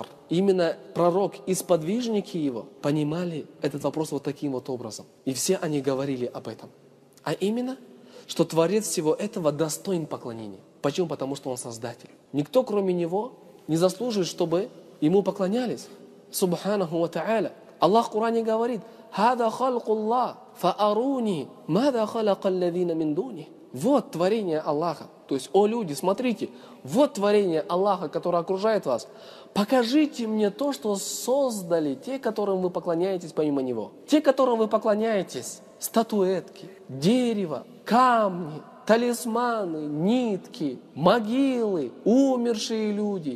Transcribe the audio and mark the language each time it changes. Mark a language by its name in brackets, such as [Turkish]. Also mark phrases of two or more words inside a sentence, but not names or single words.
[Russian] Именно пророк и сподвижники его понимали этот вопрос вот таким вот образом. И все они говорили об этом. А именно, что Творец всего этого достоин поклонения. Почему? Потому что Он Создатель. Никто, кроме Него, не заслуживает, чтобы Ему поклонялись. [Arabic] سبحانه وتعالى. [Russian] Аллах в Коране говорит, [Arabic] «هذا خلق الله فأروني ماذا خلق الذين من دونه». [Russian] Вот творение Аллаха. То есть, о люди, смотрите, вот творение Аллаха, которое окружает вас. Покажите мне то, что создали те, которым вы поклоняетесь помимо Него. Те, которым вы поклоняетесь, статуэтки, дерево, камни, талисманы, нитки, могилы, умершие люди.